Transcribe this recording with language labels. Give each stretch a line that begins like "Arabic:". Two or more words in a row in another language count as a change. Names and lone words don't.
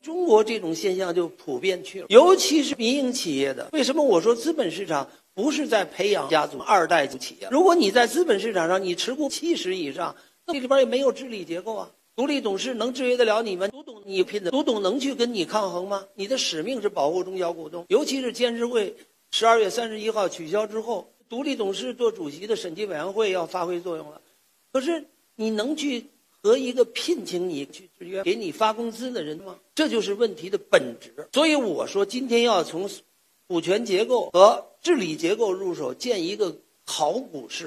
Chinese: 中国這種現象就普遍去了，尤其是民營企業的。為什麼我說資本市場不是在培養家族2代企業？如果你在資本市場上你持股70以上，那里邊也沒有治理結構啊。獨立董事能制約得了你们？独董你拼的，独董能去跟你抗衡嗎？你的使命是保護中小股東，尤其是監事會12月31號取消之後，獨立董事做主席的審計委員會要發揮作用了。可是你能去和一個聘請你去制約、給你發工資的人嗎？這就是問題的本質。所以我說，今天要從股權結構和治理結構入手，建一個好股市。